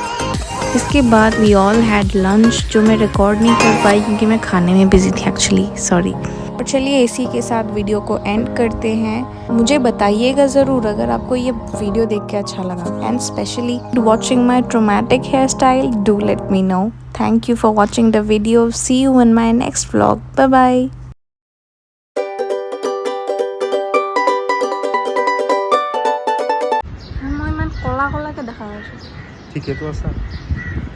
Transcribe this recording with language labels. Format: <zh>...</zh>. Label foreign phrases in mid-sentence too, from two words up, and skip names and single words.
<hi>इसके बाद</hi> <en>we all had lunch,</en> <hi>जो मैं रिकॉर्ड नहीं कर पाई क्योंकि मैं खाने में बिजी थी</hi> <en>actually, sorry.</en> <hi>और चलिए इसी के साथ वीडियो को एंड करते हैं। मुझे बताइएगा ज़रूर अगर आपको ये वीडियो देख के अच्छा लगा,</hi> <en>and specially watching my traumatic hair style, do let me know. thank you for watching the video. see you in my next vlog. bye bye.</en> <as>মই ইমান কলা কলাকে দেখা পাইছোঁ। ঠিকেতো আছা।</as>